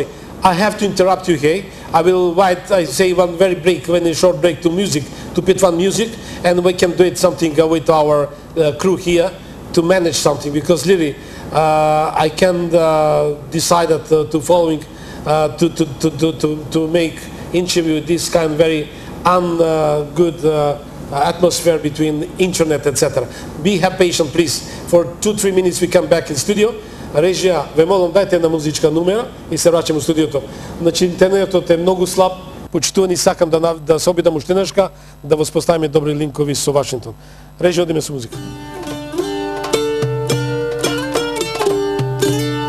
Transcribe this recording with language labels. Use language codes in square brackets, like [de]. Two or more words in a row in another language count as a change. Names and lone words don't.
[en] I have to interrupt you here. I will say one very short break to music, to put one music, and we can do it something with our crew here to manage something, because really I can decide to following to make interview this kind of very good atmosphere between internet, etc. Have patience, please. For 2-3 minutes we come back in studio. [mk] Режија, ве молам, дајте една музичка numera и се враќаме у студиото. Значи, интернетот е многу слаб. Почитувани, сакам да се обидам уште нешка, да воспоставиме добри линкови со Вашингтон. Режија, одиме со музика.